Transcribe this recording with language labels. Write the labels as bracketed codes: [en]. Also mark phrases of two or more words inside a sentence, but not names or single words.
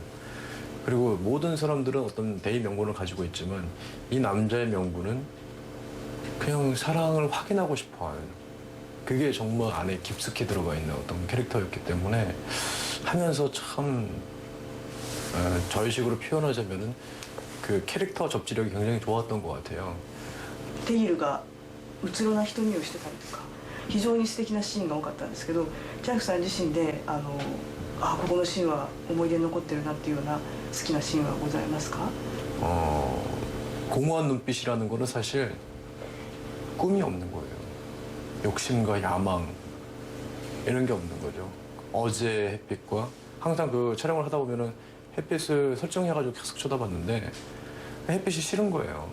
[ko] 그리고 모든 사람들은 어떤 대의 명분을 가지고 있지만 이 남자의 명분은 그냥 사랑을 확인하고 싶어하는 그게 정말 안에 깊숙이 들어가 있는 어떤 캐릭터였기 때문에 하면서 참 저희 식으로 표현하자면은 그 캐릭터 접지력이 굉장히 좋았던 것 같아요. [ja] テイルがうつろな瞳をしてたりとか非常に素敵なシーンが多かったんですけどチャイフさん自身でここのシーンは思い出に残ってるなっていうような好きなシーンはございますか? [ko] 공허한 눈빛이라는 거는 사실 꿈이 없는 거예요. 욕심과 야망 이런 게 없는 거죠. 어제 햇빛과 항상 그 촬영을 하다 보면은 햇빛을 설정해가지고 계속 쳐다봤는데 햇빛이 싫은 거예요.